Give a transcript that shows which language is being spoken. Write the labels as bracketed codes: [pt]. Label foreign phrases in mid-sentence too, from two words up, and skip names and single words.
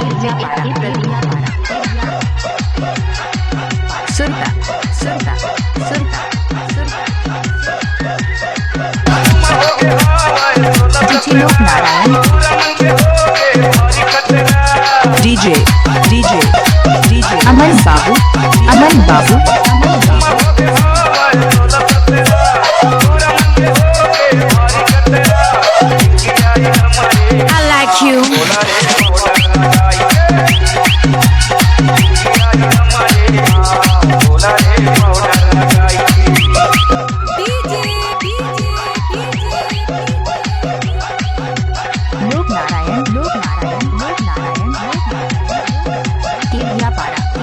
[bho] सुरता सुरता सुरता डीजे लोक नारायण डीजे डीजे डीजे अमन बाबू [en] I like you. [bho] लोक नारायण लोक नारायण लोक नारायण लोक नारायण केरबियापाड़ा